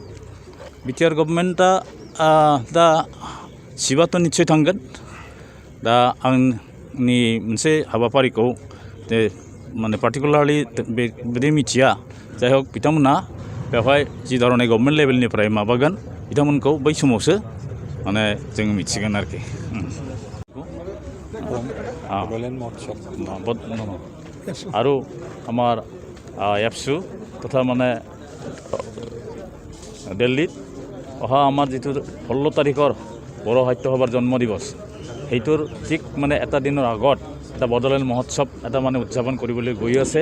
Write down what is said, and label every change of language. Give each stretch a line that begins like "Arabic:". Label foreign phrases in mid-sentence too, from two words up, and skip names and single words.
Bodo: बिटिआर गभर्नमेन्टआ दा सिबाथ' निस्सय थांगोन। दा आंनि मोनसे हाबाफारिखौ माने पार्टिकुलारलि बिदि मिथिया। जाय हक बिथांमोना बेवहाय जि धरनै गभर्नमेन्ट लेभेलनिफ्राय माबागोन बिथांमोनखौ बै समावसो माने जों मिथिगोन आरोखि।
Assamese: আৰু আমাৰ এপছু তথা মানে দিল্লীত অহা আমাৰ যিটো 16 তাৰিখৰ বড়ো সাহিত্য সভাৰ জন্ম দিৱস সেইটোৰ ঠিক মানে এটা দিনৰ আগত এটা বড়োলেণ্ড মহোৎসৱ এটা মানে উদযাপন কৰিবলৈ গৈ আছে।